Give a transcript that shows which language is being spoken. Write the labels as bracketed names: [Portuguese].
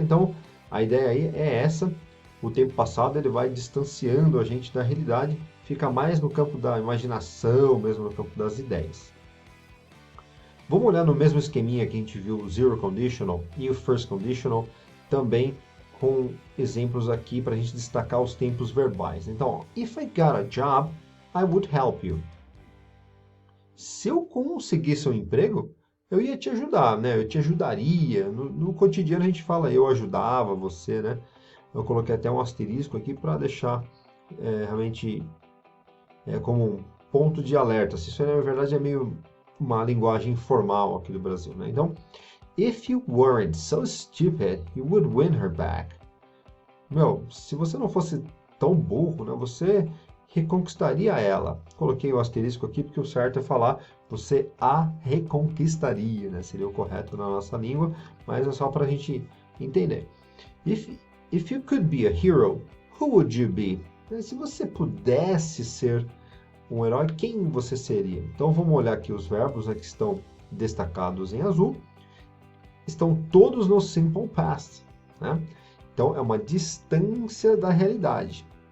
[Portuguese] Então a ideia aí é essa. O tempo passado ele vai distanciando a gente da realidade, fica mais no campo da imaginação, mesmo no campo das ideias. Vamos olhar no mesmo esqueminha que a gente viu o zero conditional e o first conditional, também com exemplos aqui para a gente destacar os tempos verbais. Então, ó, [English] if I got a job, I would help you. [Portuguese] Se eu conseguisse um emprego, eu ia te ajudar, né? Eu te ajudaria. No cotidiano a gente fala eu ajudava você, né? Eu coloquei até um asterisco aqui para deixar realmente como um ponto de alerta. Se isso na verdade é meio uma linguagem informal aqui do Brasil, né? [English] Então, if you weren't so stupid, you would win her back. [Portuguese] Meu, se você não fosse tão burro, né? Você reconquistaria ela. Coloquei o asterisco aqui porque o certo é falar você a reconquistaria, né? Seria o correto na nossa língua, mas é só para a gente entender. [English] If you could be a hero, who would you be? [Portuguese] Se você pudesse ser um herói, quem você seria? Então vamos olhar aqui os verbos, né, que estão destacados em azul. Estão todos no simple past, né? Então é uma distância da realidade.